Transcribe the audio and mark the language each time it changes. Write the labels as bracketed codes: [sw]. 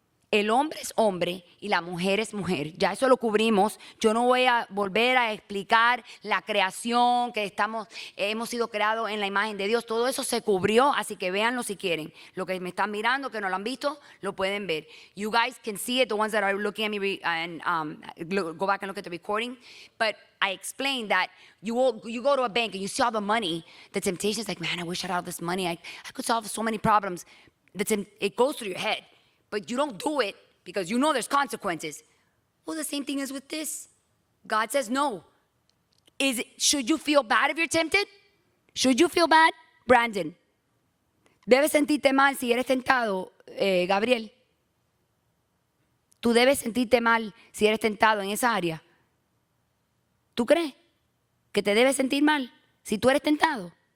[es] El hombre es hombre y la mujer es mujer. Ya eso lo cubrimos. Yo no voy a volver a explicar la creación, que hemos sido creados en la imagen de Dios. Todo eso se cubrió, así que véanlo si quieren. Lo que me están mirando, que no lo han visto, lo pueden ver. [en] You guys can see it, the ones that are looking at me, and go back and look at the recording. But I explained that you go to a bank and you see all the money. The temptation is like, man, I wish I had all this money. I could solve so many problems. It goes through your head. But you don't do it because you know there's consequences. Well, the same thing is with this. God says no. Should you feel bad if you're tempted? Should you feel bad? [es] Brandon, ¿debes sentirte mal si eres tentado, Gabriel? ¿Tú debes sentirte mal si eres tentado en esa área? ¿Tú crees que te debes sentir mal si tú eres tentado?